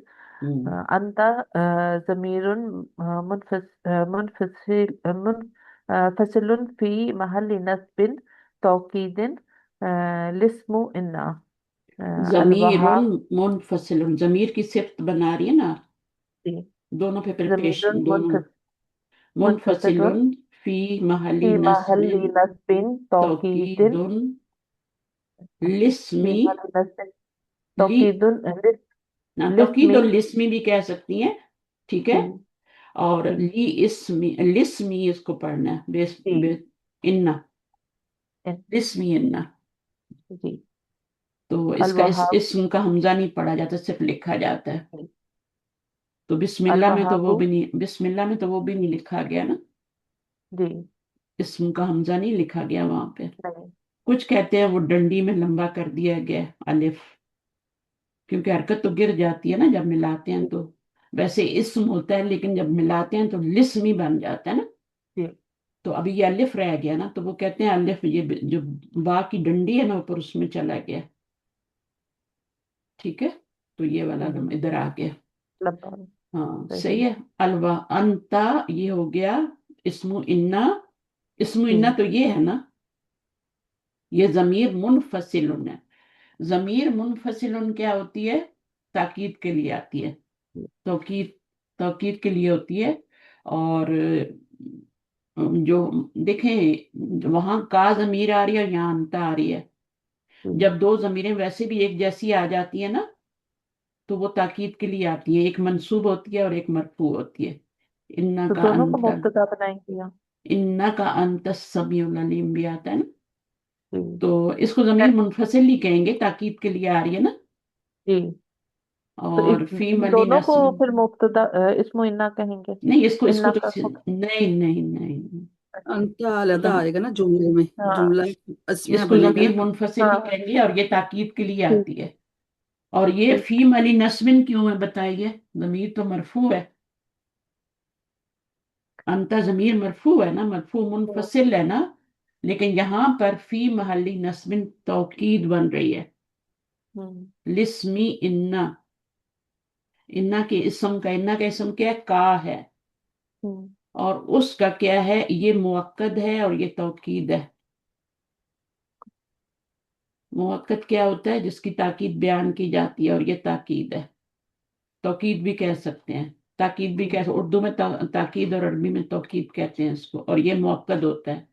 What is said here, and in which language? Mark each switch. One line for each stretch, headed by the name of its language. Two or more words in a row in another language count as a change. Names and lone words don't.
Arabic: أنت ضمير منفصل في محل نصب توكيد. لاسمِ إنّ, जमीर अलवहाब।
Urdu: منفصل، ضمیر کی صفت بنا رہی ہے نا, जी। دونوں پے
Arabic: ज़मीरुन
Urdu: پریپریشن دونوں.
Arabic: मुनफसिलुन منفصلٌ في محلِّ फी महल्ली नस्बिन نصبٍ توكيدٍ, तौकीदुन फी लिस्मी, محلِّ نصبٍ ली तौकीदुन نا، توكيد लिस्मी।
Urdu: اور لاسمی بھی کہہ سکتی ہیں، ٹھیک ہے. जी। और जी।
Arabic: لي اسمي، لاسمي
Urdu: اس کو پڑھنا ہے, जी।
Arabic: इन्ना, इन- لاسمِ إنّ.
Urdu: जी। تو اس کا
Arabic: अलवहाब।
Urdu: اسم کا ہمزہ نہیں پڑھا جاتا، صرف لکھا جاتا ہے. जी। تو بسم اللہ میں تو وہ
Arabic: अलवहाबु।
Urdu: بھی نہیں، بسم اللہ میں تو وہ بھی نہیں لکھا گیا نا, जी। اسم کا ہمزہ نہیں لکھا گیا وہاں پے. नहीं। کچھ کہتے ہیں وہ ڈنڈی میں لمبا کر دیا گیا الف، کیونکہ حرکت تو گر جاتی ہے نا جب ملاتے ہیں تو. ویسے اسم ہوتا ہے، لیکن جب ملاتے ہیں تو لاسم ہی بن جاتا ہے نا. जी। تو ابھی یہ الف رہ گیا نا، تو وہ کہتے ہیں الف، یہ جو با کی ڈنڈی ہے نا اوپر، اس میں چلا گیا، ٹھیک ہے. تو یہ والا हम्म, ادھر آ گیا. लंबा। ہاں صحیح सही। है।
Arabic: الوا أنتَ,
Urdu: یہ ہو گیا
Arabic: اسمُ إنّ. इसमु
Urdu: जी। إنّ تو یہ ہے نا، یہ
Arabic: ضميرٌ منفصلٌ
Urdu: है।
Arabic: ضميرٌ منفصلٌ
Urdu: کیا ہوتی ہے؟ تاکید کے لیے آتی ہے، توکید، توکید کے لیے ہوتی ہے. اور جو دیکھیں، وہاں کا ضمیر آ رہی ہے اور یہاں انت آ رہی ہے. जी। جب دو ضمیریں ویسے بھی ایک جیسی آ جاتی ہے نا، تو وہ تاکید کے لیے آتی ہے، ایک منصوب ہوتی ہے اور ایک مرفوع ہوتی ہے. इन्ना तो का دونوں کو अंत, مبتدا بنائیں گے یہاں. إنّ کا انت
Arabic: السميع العليم
Urdu: بھی آتا ہے نا. जी। تو اس کو ضمیر منفصل ہی کہیں گے، تاکید کے لیے آ رہی ہے نا. جی۔ تو اور فی इन मली دونوں کو नस्ब, پھر مبتدا
Arabic: اسمُ إنّ
Urdu: कहेंगे। نہیں اس کو اس کو इन्ना तो का نہیں نہیں نہیں, انت علیحدہ जम, آئے گا نا جملے میں, हाँ। جملہ اسمیہ इसको बनेगा जमीर ना। منفصل ہی हाँ। کہیں گے، اور یہ تاکید کے لیے ठीक। آتی ہے۔ اور یہ ठीक।
Arabic: في ملي نصبٍ
Urdu: کیوں ہے بتائیے؟ ضمیر تو مرفوع ہے، انت ضمیر مرفوع ہے نا، مرفوع منفصل ہے نا. لیکن یہاں پر
Arabic: في محلِّ نصبٍ
Urdu: توکید بن رہی ہے. हम्म।
Arabic: لاسمِ إنّ,
Urdu: إنّ کے اسم کا، إنّ کا اسم کیا ہے؟ کا ہے. हम्म। اور اس کا کیا ہے? یہ مؤکد ہے اور یہ توکید ہے. مؤکد کیا ہوتا ہے? جس کی تاکید بیان کی جاتی ہے، اور یہ تاکید ہے۔ توکید بھی کہہ سکتے ہیں، تاکید بھی کہہ، اردو میں تاکید اور عربی میں توکید کہتے ہیں اس کو، اور یہ مؤکد ہوتا ہے.